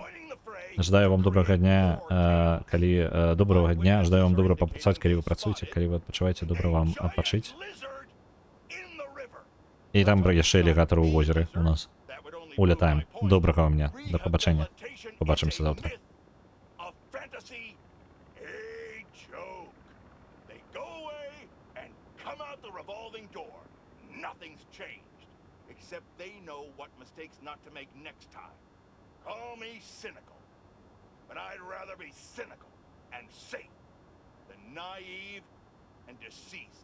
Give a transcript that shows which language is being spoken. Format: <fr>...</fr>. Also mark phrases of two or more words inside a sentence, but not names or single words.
<be>Жадаю вам добрага дня, добрага дня, жадаю вам добра папрацаваць, калі вы працуеце, калі вы адпачываеце, добра вам адпачыць. І там яшчэ алігатар у возеры у нас. Улятаем. Добрага вам дня. Да пабачэння. Побачымся завтра.</be> <en>Except they know what mistakes not to make next time. Call me cynical, but I'd rather be cynical and safe than naive and deceased.</en>